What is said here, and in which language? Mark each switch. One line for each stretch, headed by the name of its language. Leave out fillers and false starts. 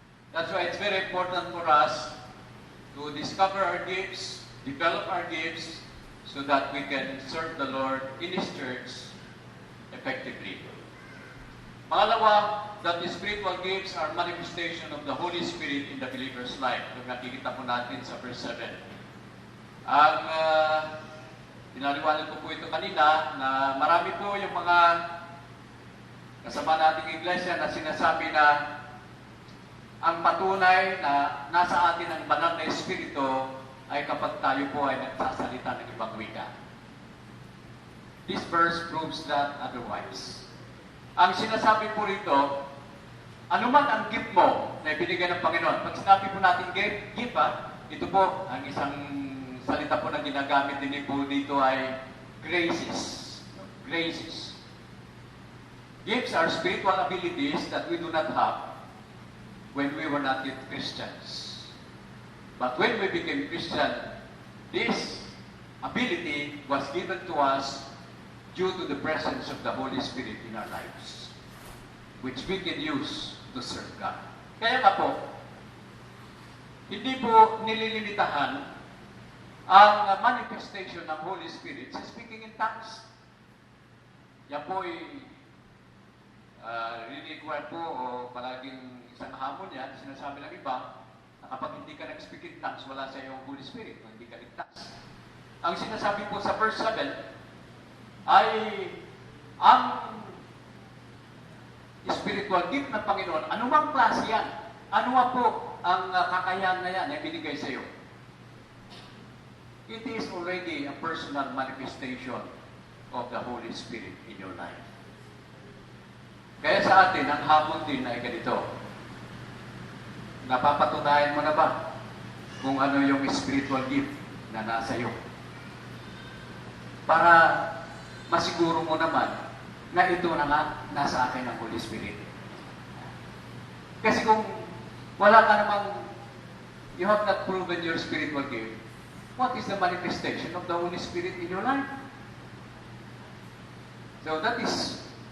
English: That's why it's very important for us to discover our gifts, develop our gifts, so that we can serve the Lord in His church effectively. Pangalawa, that the spiritual gifts are manifestation of the Holy Spirit in the believer's life.
Filipino: Kung nakikita po natin sa verse 7. Ang pinaliwanag ko po ito kanina na marami po yung mga kasama nating iglesia na sinasabi na ang patunay na nasa atin ang banal na Espiritu ay kapag tayo po ay nagsasalita ng ibang wika.
English: This verse proves that otherwise.
Filipino: Ang sinasabi po rito, anuman ang gift mo na ibinigay ng Panginoon. Pag sinabi po natin gift ito po, ang isang salita po na ginagamit din po dito ay graces. Graces.
English: Gifts are spiritual abilities that we do not have when we were not yet Christians. But when we became Christian, this ability was given to us due to the presence of the Holy Spirit in our lives, which we can use to serve God.
Filipino: Kaya nga po, hindi po nililimitahan ang manifestation ng Holy Spirit sa speaking in tongues. Yan po ay required po o palaging isang hamon yan, sinasabi ng iba, na kapag hindi ka nag-speak in tongues, wala sa iyong Holy Spirit, o hindi ka ligtas. Ang sinasabi po sa verse 7, ay ang spiritual gift ng Panginoon, anumang klase yan, ano po ang kakayahan na yan na binigay sa iyo.
English: It is already a personal manifestation of the Holy Spirit in your life.
Filipino: Kaya sa atin, ang hamon din ay ganito. Napapatunayan mo na ba kung ano yung spiritual gift na nasa iyo? Para masiguro mo naman na ito na nga nasa akin ang Holy Spirit. Kasi kung wala ka namang,
English: you have not proven your spiritual gift, what is the manifestation of the Holy Spirit in your life? So that is